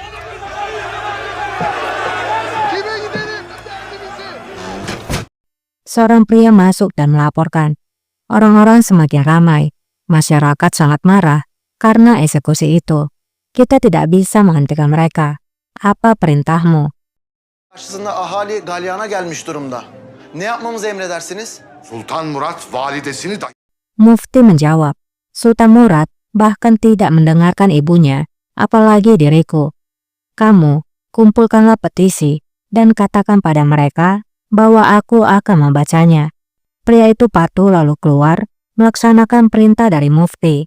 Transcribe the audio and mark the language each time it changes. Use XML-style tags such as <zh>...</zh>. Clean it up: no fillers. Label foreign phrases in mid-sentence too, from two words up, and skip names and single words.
<id>Seorang pria masuk dan melaporkan. Orang-orang semakin ramai. Masyarakat sangat marah karena eksekusi itu. Kita tidak bisa menghentikan mereka. Apa perintahmu?</id> <tr>Karşısında ahali galyana gelmiş durumda. Ne yapmamızı emredersiniz? Sultan Murat validesini da...</tr> <id>Mufti menjawab, Sultan Murad bahkan tidak mendengarkan ibunya, apalagi diriku. Kamu, kumpulkanlah petisi dan katakan pada mereka bahwa aku akan membacanya. Pria itu patuh lalu keluar, melaksanakan perintah dari Mufti.</id>